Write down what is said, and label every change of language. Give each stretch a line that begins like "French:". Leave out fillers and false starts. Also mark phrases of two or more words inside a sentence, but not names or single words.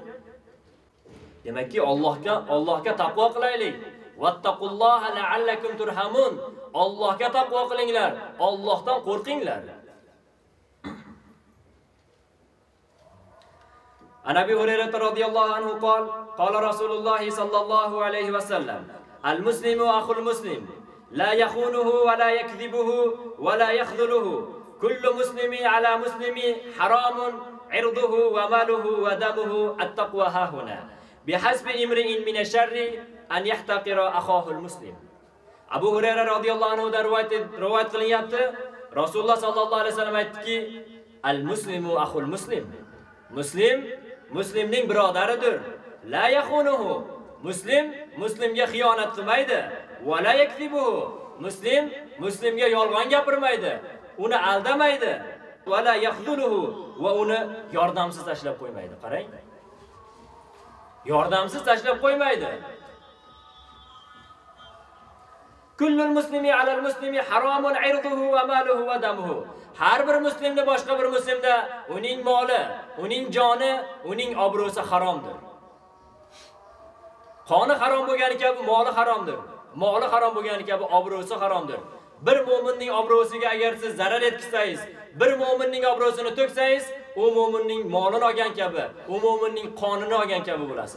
Uzbek: Demakki, Allohga taqvo qilaylik.
Arabic: واتقوا الله لعلكم ترحمون.
Uzbek: Allohga taqvo qilinglar, Allohdan qo'rqinglar.
Arabic: أبي هريرة رضي الله عنه قال رسول الله صلى الله عليه وسلم: المسلم أخو المسلم، لا يخونه ولا يكذبه ولا يخذله. كل مسلم على مسلم حرام عرضه وماله ودمه التقوى هاهنا. بحسب امرئ من الشر أن يحقر أخاه المسلم.
Uzbek: Abu Hurayra
Arabic: رضي الله عنه
Uzbek: da rivoyat qilinyapti. Rasululloh
Arabic: صلى الله عليه وسلم
Uzbek: aytdiki,
Arabic: المسلم أخو المسلم.
Uzbek: Muslim muslimning birodaridir.
Arabic: لا يخونه.
Uzbek: Muslim muslimga xiyonat qilmaydi.
Arabic: ولا يكذبه.
Uzbek: Muslim muslimga yolg'on gapirmaydi. Uni aldamaydi.
Arabic: ولا يخذله.
Uzbek: Va uni yordamsiz tashlab qo'ymaydi. Qarang. Yordamsiz tashlab qo'ymaydi.
Arabic: كل المسلم على المسلم حرام عرضه وماله ودمه.
Uzbek: Har bir muslimda boshqa bir muslimda uning moli, uning joni, uning obro'si haromdir. Qoni harom bo'lgani kabi moli haromdir. Moli harom bo'lgani kabi obro'si haromdir. Bir mu'minning obro'siga agar siz zarar yetkazsangiz, bir mu'minning obro'sini to'ksangiz, u mu'minning molini olgan kabi, u mu'minning qonini olgan kabi bo'lasiz.